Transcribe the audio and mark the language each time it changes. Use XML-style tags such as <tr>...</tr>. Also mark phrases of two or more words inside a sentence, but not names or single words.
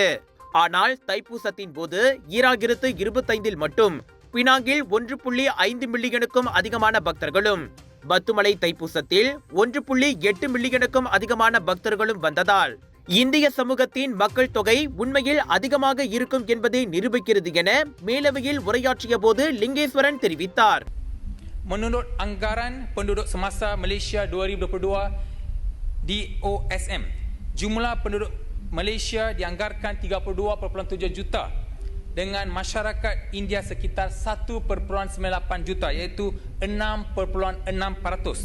<ta>ஆனால் தைப்பூசத்தின் போது 2025 மட்டும் பினாங்கில் 1.5 மில்லியனுக்கும் அதிகமான பக்தர்களும், பத்துமலை தைப்பூசத்தில் 1.8 மில்லியனுக்கும் அதிகமான பக்தர்களும் வந்ததால் இந்திய சமூகத்தின் மக்கள் தொகை உண்மையில் அதிகமாக இருக்கும் என்பதை நிரூபிக்கிறது என மேலவையில் உரையாற்றிய போது லிங்கேஸ்வரன் தெரிவித்தார்.</ta> <ms>Menurut anggaran penduduk semasa Malaysia 2022 DOSM, jumlah penduduk Malaysia dianggarkan 32.7 juta dengan masyarakat India sekitar 1.98 juta, iaitu 6.6%.</ms>